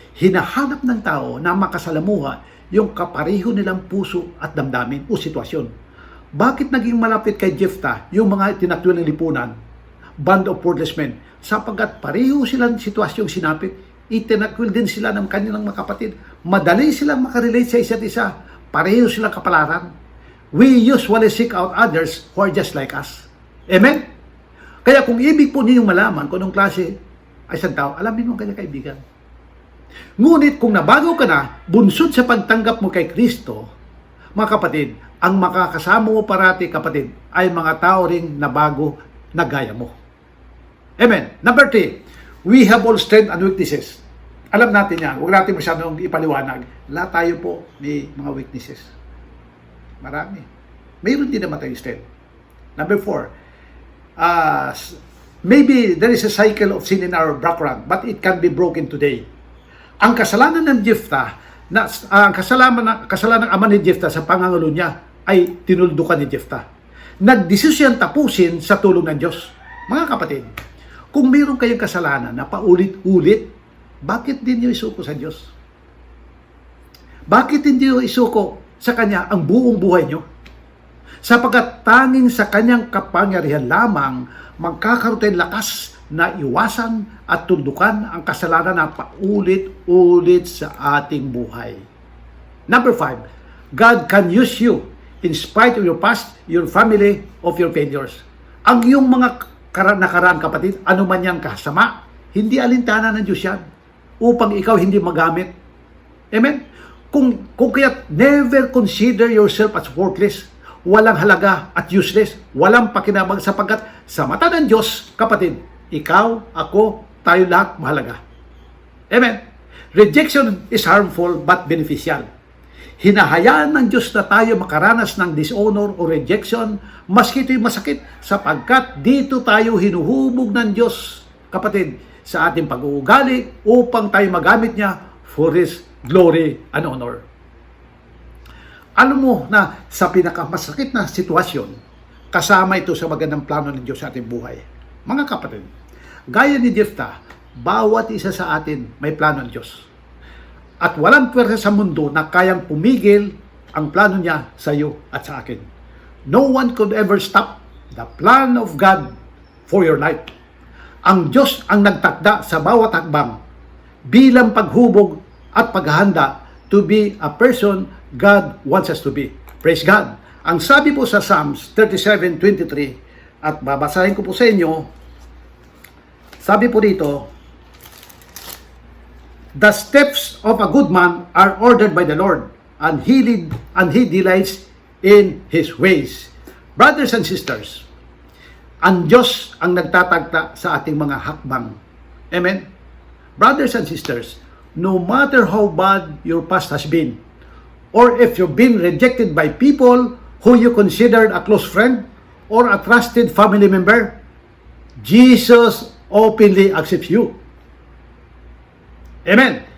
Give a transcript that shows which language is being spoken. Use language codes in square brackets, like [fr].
[tl] Hinahanap ng tao na makasalamuha yung kapareho nilang puso at damdamin o sitwasyon. Bakit naging malapit kay Jephthah yung mga tinatwil ng lipunan, [en] band of worthless men? [tl] Sapagkat pareho silang sitwasyong sinapit, itinakwil din sila ng kanilang mga kapatid. Madali silang makarelate sa isa't isa. Pareho silang kapalaran. [en] We usually seek out others who are just like us. Amen? [tl] Kaya kung ibig po ninyong malaman kung anong klase ay isang tao, alamin mo ang kanyang kaibigan. Ngunit kung nabago ka na, bunsod sa pagtanggap mo kay Kristo, mga kapatid, ang makakasama mo parati, kapatid, ay mga tao ring nabago na gaya mo. Amen. [en] Number 3, we have all strengths and weaknesses. [tl] Alam natin yan. Huwag natin masyadong ipaliwanag. Lahat tayo po may mga weaknesses. Marami. Mayroon din naman tayong strength. [en] Number 4, maybe there is a cycle of sin in our background, but it can be broken today. [tl] Ang kasalanan ng Jephthah, ang kasalanan ng ama ni Jephthah sa pangangalu niya ay tinuldukan ni Jephthah. Nagdesisyon tapusin sa tulong ng Diyos. Mga kapatid, kung mayroon kayong kasalanan na paulit-ulit, bakit din niyo isuko sa Diyos? Bakit hindi niyo isuko sa Kanya ang buong buhay niyo? Sapagkat tanging sa Kanyang kapangyarihan lamang magkakaroon tayong lakas na iwasan at tuldukan ang kasalanan na paulit-ulit sa ating buhay. [en] Number 5, God can use you in spite of your past, your family, of your failures. [tl] Ang iyong mga nakaraan, kapatid, ano man yang kasama, hindi alintana ng Diyos yan upang ikaw hindi magamit. Amen? Kung kaya [en] never consider yourself as worthless, [tl] walang halaga at useless, walang pakinabang, sapagkat sa mata ng Diyos, kapatid, ikaw, ako, tayo lahat mahalaga. Amen? [en] Rejection is harmful but beneficial. [tl] Hinahayaan ng Diyos na tayo makaranas ng dishonor o rejection, maski ito'y masakit, sapagkat dito tayo hinuhubog ng Diyos, kapatid, sa ating pag-uugali upang tayo magamit niya [en] for His glory and honor. [tl] Alam mo na sa pinakamasakit na sitwasyon, kasama ito sa magandang plano ng Diyos sa ating buhay. Mga kapatid, gaya ni Jephthah, bawat isa sa atin may plano ng Diyos. At walang pwersa sa mundo na kayang pumigil ang plano niya sa iyo at sa akin. [en] No one could ever stop the plan of God for your life. [tl] Ang Diyos ang nagtakda sa bawat hakbang bilang paghubog at paghahanda [en] to be a person God wants us to be. Praise God. [tl] Ang sabi po sa Psalms 37:23, at babasahin ko po sa inyo, sabi po dito, [en] the steps of a good man are ordered by the Lord, and he delights in His ways. Brothers and sisters, [tl] ang Diyos ang nagtatagta sa ating mga hakbang. Amen? [en] Brothers and sisters, no matter how bad your past has been, or if you've been rejected by people who you considered a close friend or a trusted family member, Jesus openly accepts you. Amen.